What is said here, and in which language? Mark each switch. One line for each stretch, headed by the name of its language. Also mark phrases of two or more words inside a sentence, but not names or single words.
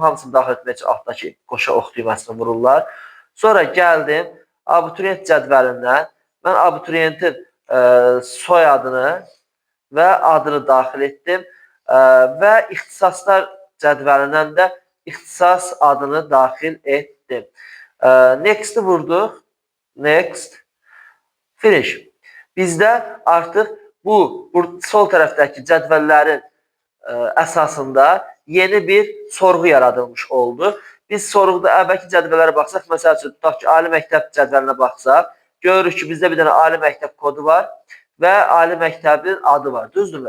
Azerbaijani: Hamısını daxil etmək üçün altdakı qoşa ox düyməsini vururlar. Sonra gəldim abituriyent cədvəlindən. Mən abituriyentin soyadını və adını daxil etdim. Və ixtisaslar cədvəlindən də ixtisas adını daxil etdim. Next-i vurduq. Next. Finish. Bizdə artıq bu sol tərəfdəki cədvəllərin əsasında yeni bir sorğu yaradılmış oldu. Biz sorğuda əvvəlki cədvəllərə baxsaq, məsəl üçün, tutaq ki, ali məktəb cədvəlinə baxsaq, görürük ki, bizdə bir dənə ali məktəb kodu var və ali məktəbin adı var, düzdürmü?